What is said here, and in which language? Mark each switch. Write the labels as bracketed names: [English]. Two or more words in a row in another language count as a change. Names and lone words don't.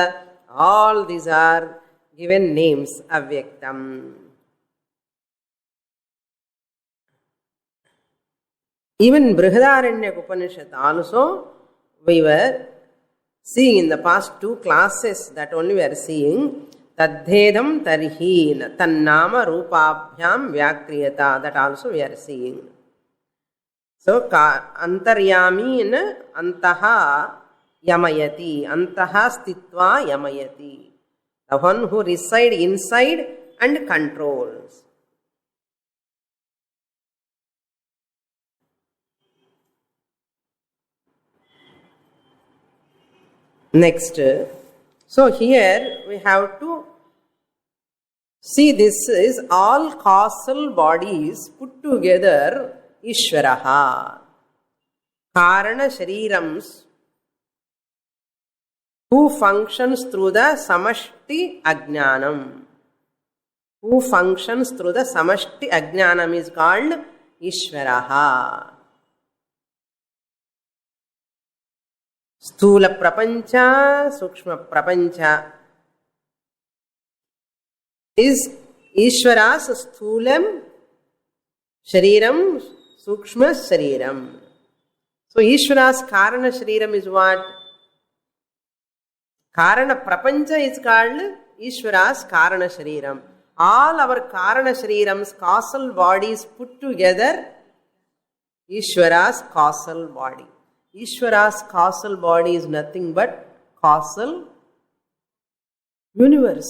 [English] All these are given names, Avyaktam. Even Brihadaranyaka Upanishad also, we were seeing in the past 2 classes, that only we are seeing. [Sanskrit] तद्धेदं तर्हि तन्नाम रूपाभ्यां व्याक्रियत, [English] that also we are seeing. [Sanskrit] So antaryami in अन्तः यमयति, अन्तः स्थित्वा यमयति, [English] the one who resides inside and controls. Next, so here we have to see this is all causal bodies put together Ishvaraha. [Sanskrit] कारण शरीराः, [English] who functions through the [Sanskrit] समष्टि अज्ञानम्. [English] Who functions through the [Sanskrit] समष्टि अज्ञानम् [English] is called Ishvaraha. [Sanskrit] स्थूल प्रपञ्च, सूक्ष्म प्रपञ्च is Ishvara's स्थूलम् शरीरम्, सूक्ष्म शरीरम्. [English] So Ishvara's [Sanskrit] कारण शरीरम् [English] is what? [Sanskrit] कारण प्रपञ्च [English] is called Ishvara's [Sanskrit] कारण शरीरम्. [English] All our [Sanskrit] कारण शरीराः, [English] causal bodies put together, Ishvara's causal body. Ishvara's causal body is nothing but causal universe.